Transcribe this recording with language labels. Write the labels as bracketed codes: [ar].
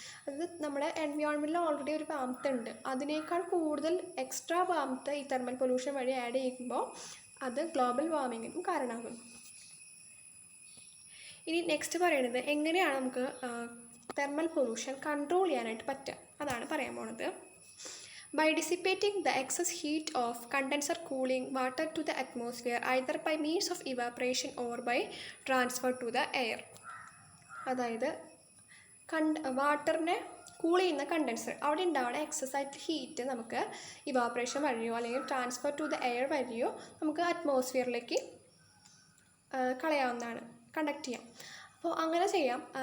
[ml] അത് നമ്മുടെ എൻവയോൺമെൻറ്റിൽ ഓൾറെഡി ഒരു വാംത്ത് ഉണ്ട്, അതിനേക്കാൾ കൂടുതൽ എക്സ്ട്രാ വാംത്ത് ഈ തെർമൽ പൊല്യൂഷൻ വഴി ആഡ് ചെയ്യുമ്പോൾ അത് ഗ്ലോബൽ വാർമിങ്ങിനും കാരണമാകുന്നു. ഇനി നെക്സ്റ്റ് പറയുന്നത് എങ്ങനെയാണ് നമുക്ക് തെർമൽ പൊല്യൂഷൻ കൺട്രോൾ ചെയ്യാനായിട്ട് പറ്റുക, അതാണ് പറയാൻ പോണത്. [en] By dissipating the excess heat of condenser cooling water to the atmosphere either by means of evaporation or by transfer to the air. [ml] അതായത് വാട്ടറിനെ കൂൾ ചെയ്യുന്ന കണ്ടൻസർ അവിടെ ഉണ്ടാവുന്ന എക്സസ് ആയിട്ട് ഹീറ്റ് നമുക്ക് ഇവാപറേഷൻ വഴിയോ അല്ലെങ്കിൽ [en] transfer to the air [ml] വഴിയോ നമുക്ക് അറ്റ്മോസ്ഫിയറിലേക്ക് കളയാവുന്നതാണ്, കണ്ടക്ട് ചെയ്യാം. അപ്പോൾ അങ്ങനെ ചെയ്യാം.